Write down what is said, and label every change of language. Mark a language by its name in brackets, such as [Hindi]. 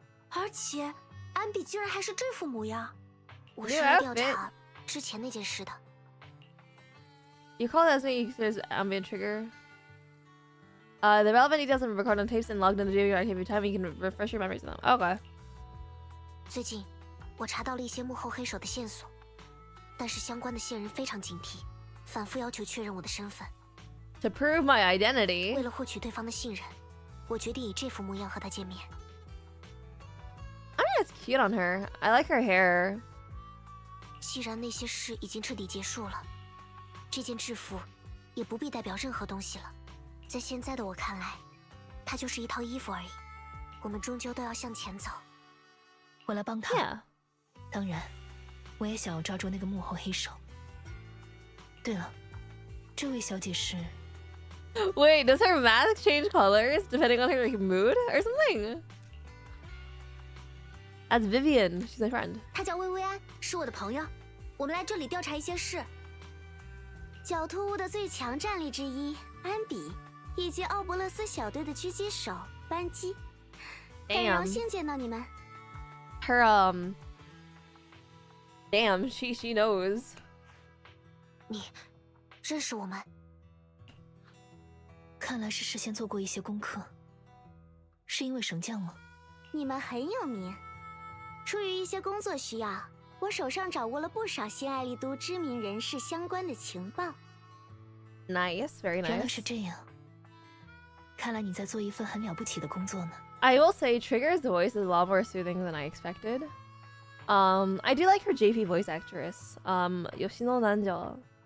[Chinese] 而且，安比居然还是这副模样。我是 [English] New [Chinese] 来调 [English] outfit. [Chinese] 查之前那件事的。 [English] You call that there's ambient trigger. The relevant details have been recorded on tapes and logged in the JV archive. Every time you can refresh your memories of them. Okay. [Chinese] 最近，我查到了一些幕后黑手的线索，但是相关的线人非常警惕，反复要求确认我的身份。 [English] To prove my identity. [Chinese] 为了获取对方的信任，我决定以这副模样和他见面。 [English] I mean, it's cute on her. I like her hair. [Chinese] 既然那些事已经彻底结束了，这件制服也不必代表任何东西了。在现在的我看来，它就是一套衣服而已。我们终究都要向前走。我来帮他。 [English] Yeah. [Chinese] 当然，我也想要抓住那个幕后黑手。对了，这位小姐是 [English] ？Wait, does her mask change colors depending on her like mood or something? That's Vivian. She's my friend. [Chinese] 她叫薇薇安，是我的朋友。我们来这里调查一些事。狡兔屋的最强战力之一安比，以及奥伯勒斯小队的狙击手班基。很荣幸见到你们。 [English] Her Damn, she knows. [Chinese] 你认识我们？看来是事先做过一些功课。是因为绳匠吗？你们很有名。出于一些工作需要，我手上掌握了不少新爱丽都知名人士相关的情报。 [English] Nice, very nice. [Chinese] 原来是这样。看来你在做一份很了不起的工作呢。 [English] I will say Trigger's voice is a lot more soothing than I expected. I do like her JP voice actress. Yoshino Nanjo.